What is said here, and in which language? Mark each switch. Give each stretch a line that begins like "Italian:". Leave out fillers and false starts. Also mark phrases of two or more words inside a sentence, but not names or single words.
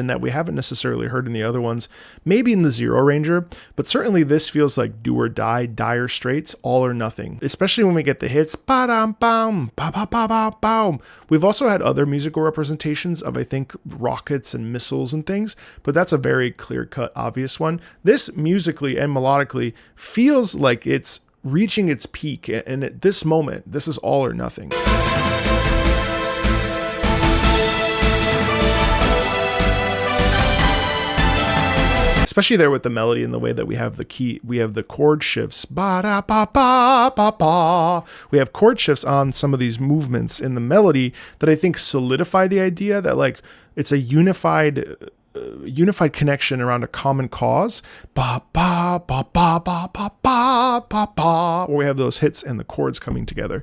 English: that we haven't necessarily heard in the other ones, maybe in the ZeroRanger, but certainly this feels like do or die, dire straits, all or nothing, especially when we get the hits, ba-dum-bum, ba-ba-ba-ba-bum. We've also had other musical representations of, I think, rockets and missiles and things, but that's a very clear-cut, obvious one. This musically and melodically feels like it's reaching its peak, and at this moment, this is all or nothing. Especially there with the melody and the way that we have the key, we have the chord shifts. Ba-da-ba-ba-ba-ba. We have chord shifts on some of these movements in the melody that I think solidify the idea that like it's a unified connection around a common cause. Ba ba ba ba ba ba ba ba ba. Where we have those hits and the chords coming together.